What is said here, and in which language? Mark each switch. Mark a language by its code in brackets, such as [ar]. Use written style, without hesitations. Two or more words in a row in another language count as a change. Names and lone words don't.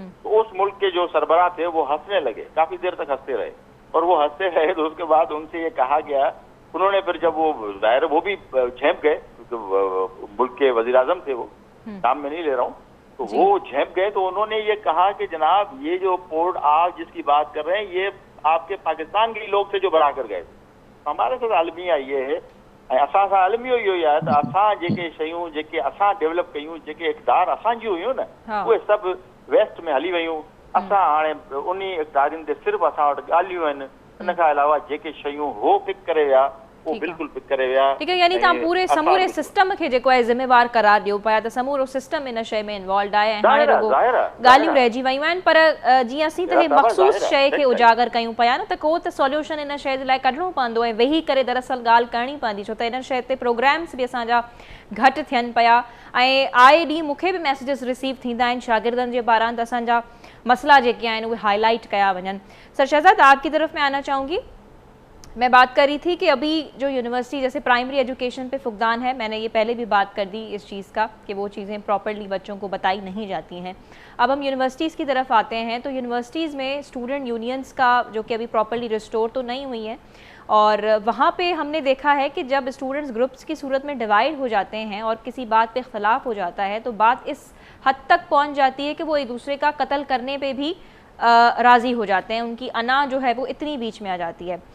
[ur] تو اس ملک کے جو سربراہ تھے وہ ہنسنے لگے، کافی دیر تک ہنستے رہے، اور وہ ہنستے رہے تو اس کے بعد ان سے یہ کہا گیا، انہوں نے پھر جب وہ ظاہر وہ بھی جھینپ گئے، ملک کے وزیر اعظم تھے، وہ نام میں نہیں لے رہا ہوں، تو وہ جھینپ گئے تو انہوں نے یہ کہا کہ جناب یہ جو پورٹ آپ جس کی بات کر رہے ہیں یہ آپ کے پاکستان کے لوگ تھے جو بنا کر گئے. ہمارے ساتھ المیہ یہ ہے, [sd] असां सां आलमियो इहो ई आहे त असां जेके शयूं जेके असां डेवलप कयूं, जेके इक़्तिदार असांजियूं हुयूं न, उहे सभु वेस्ट में हली वयूं। असां हाणे उन इक़्तिदारनि ते सिर्फ़ु असां वटि ॻाल्हियूं आहिनि, इन खां अलावा जेके शयूं हो पिक करे विया वो बिल्कुल पिक करे विया। [ur] ٹھیک ہے, [sd] यानी तव्हां पूरे समूरे सिस्टम खे जेको आहे ज़िम्मेवार करार ॾियो पिया त समूरो सिस्टम इन शइ में इन्वॉल्व आहे ऐं हाणे रुगो ॻाल्हियूं रहिजी वयूं आहिनि। पर जीअं असीं त हे मख़सूस शइ खे उजागर कयूं पिया न, त को त सॉल्यूशन इन शइ जे लाइ कढणो पवंदो ऐं वेही करे दरअसल ॻाल्हि करणी पवंदी, छो त इन शइ ते प्रोग्राम्स बि असांजा घटि थियनि पिया ऐं आए ॾींहुं मूंखे बि मैसेजिस रिसीव थींदा आहिनि शागिर्दनि जे पारां त असांजा मसला जेके आहिनि उहे हाईलाइट कया वञनि। [ur] سر شہزاد، آپ کی طرف میں آنا چاہوں گی۔ میں بات کر رہی تھی کہ ابھی جو یونیورسٹی جیسے [en] primary education [ur] پہ فقدان ہے، میں نے یہ پہلے بھی بات کر دی اس چیز کا کہ وہ چیزیں پراپرلی بچوں کو بتائی نہیں جاتی ہیں. اب ہم یونیورسٹیز کی طرف آتے ہیں تو یونیورسٹیز میں [en] student unions [ur] کا جو کہ ابھی [en] properly restore [ur] تو نہیں ہوئی ہے، اور وہاں پہ ہم نے دیکھا ہے کہ جب [en] students groups [ur] کی صورت میں ڈیوائڈ ہو جاتے ہیں اور کسی بات پہ اختلاف ہو جاتا ہے تو بات اس حد تک پہنچ جاتی ہے کہ وہ ایک دوسرے کا قتل کرنے پہ بھی راضی ہو جاتے ہیں، ان کی انا جو ہے وہ اتنی بیچ میں آ جاتی ہے.